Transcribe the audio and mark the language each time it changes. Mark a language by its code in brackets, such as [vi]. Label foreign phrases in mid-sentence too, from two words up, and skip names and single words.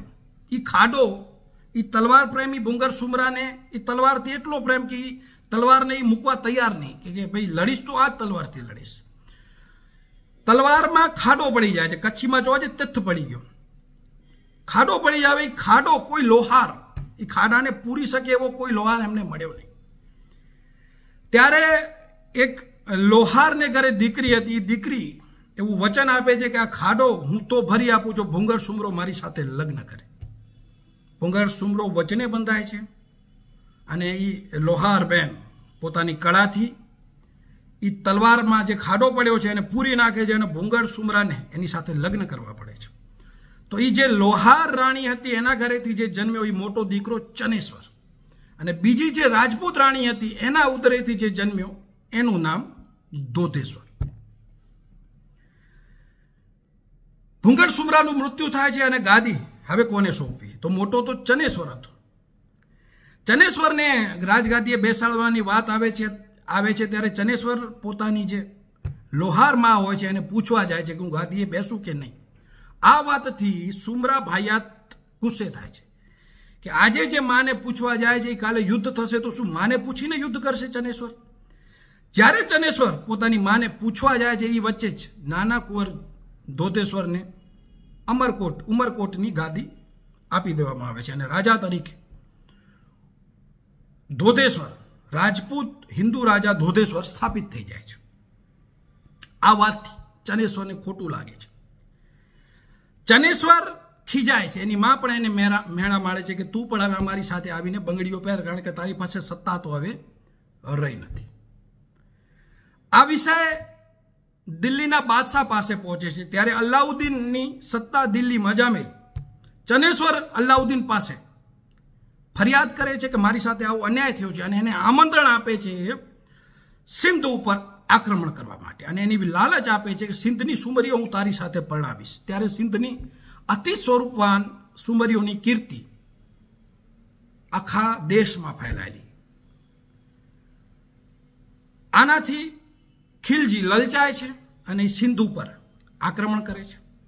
[gu] ઈ ખાડો ઈ તલવાર પ્રેમી ભૂંગડ સુમરા ને ઈ તલવાર થી એટલો પ્રેમ કિ તલવાર ને મૂકવા તૈયાર નહીં કિ ભાઈ લડીશ તો આજ તલવાર થી લડીશ। તલવાર મેં ખાડો પડી જાય, કચ્છી મેં જો તિથ પડી ગયો, ખાડો પડી જાય। ખાડો કોઈ લોહાર ઈ ખાડા ને પૂરી શકે એવો કોઈ લોહાર એમને મળ્યો નહીં। ત્યારે એક લોહાર ને ઘરે દીકરી હતી। દીકરી એવં વચન આપે છે કિ આ ખાડો હૂં તો ભરી આપૂ જો ભૂંગડ સુમરો મારી સાથે લગ્ન કરે। ભૂંગડ સુમરો વચને બંધાય છે અને ઈ લોહાર બેન પોતાની કળાથી ઈ તલવાર મેં જે ખાડો પડ્યો છે એને પૂરી નાખે છે અને ભૂંગડ સુમરા ને એની સાથે લગ્ન કરવા પડે છે। તો ઈ જે લોહાર રાણી હતી એના ઘરેથી જે જન્મ્યો ઈ મોટો દીકરો ચનેશ્વર, અને બીજી જે રાજપૂત રાણી હતી એના ઉદરેથી જે જન્મ્યો એનું નામ ધોધેશ્વર। ભૂંગડ સુમરાનું મૃત્યુ થાય છે અને ગાદી હવે કોને સોંપી? તો મોટો તો ચનેશ્વર હતો। ચનેશ્વર ને રાજગાદીએ બેસાડવાની વાત આવે છે ત્યારે ચનેશ્વર પોતાની જે લોહાર માં હોય છે એને પૂછવા જાય છે કિ હું ગાદીએ બેસું કે નહીં। આ વાતથી સુમરા ભાઈયાત ગુસ્સે થાય છે કિ આજે જે માને પૂછવા જાય છે કાલે યુદ્ધ થશે તો શું માને પૂછીને યુદ્ધ કરશે ચનેશ્વર? જ્યારે ચનેશ્વર પોતાની માને પૂછવા જાય છે ઈ વચ્ચે જ નાના કુંવર ધોધેશ્વર ને ઉમરકોટની ગાદી આપી દેવામાં આવે છે અને રાજા તરીકે ધોધેશ્વર રાજપૂત હિંદૂ રાજા ધોધેશ્વર સ્થાપિત થઈ જાય છે। આ વાતથી ચનેશ્વર ને ખોટું લાગે છે। ચનેશ્વર ખીજાય છે, એની માં પણ એને મેણા માળે છે કિ તૂ પણ હવે અમારી સાથે આવીને બંગડીઓ પહિર, કારણ કે તારી પાસે સત્તા તો હવે રહી નથી। આ વિષય દિલ્લીના બાદશાહ પાસે પહુંચે છે ત્યારે અલાઉદ્દીનની સત્તા દિલ્લી મેં જામેલી। ચનેશ્વર અલાઉદ્દીન પાસે ફરિયાદ કરે છે કિ મારી સાથે આવો અન્યાય થયો છે અને એને આમંત્રણ આપે છે સિંધ ઉપર આક્રમણ કરવા માટે અને એની લાલચ આપે છે કિ સિંધની સુમરીઓ હૂં તારી સાથે પરણાવીશ। ત્યારે સિંધની અતિ સ્વરૂપવાન સુમરીઓની કીર્તિ આખા દેશમાં ફેલાયેલી. આનાથી ખિલજી લલચાય છે અને સિંધુ પર આક્રમણ કરે છે.